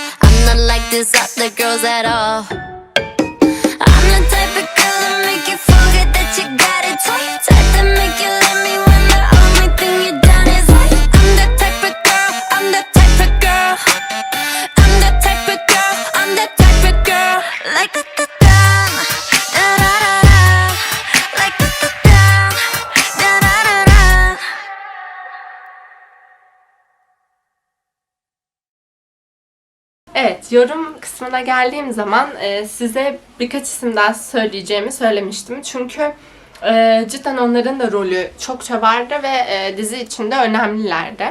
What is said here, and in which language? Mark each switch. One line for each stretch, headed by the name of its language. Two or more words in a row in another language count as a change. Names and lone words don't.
English: I'm not like these other girls at all. I'm the type of girl that make you forget that you got it twice. Type to make you let me when the only thing you done is lie. I'm the type of girl, I'm the type of girl, I'm the type of girl, I'm the type of girl. Like da da da, da da da da. Like da da da, da da da da.
Turkish: Evet, yorum kısmına geldiğim zaman size birkaç isim daha söyleyeceğimi söylemiştim. Çünkü cidden onların da rolü çokça vardı ve dizi içinde önemlilerdi.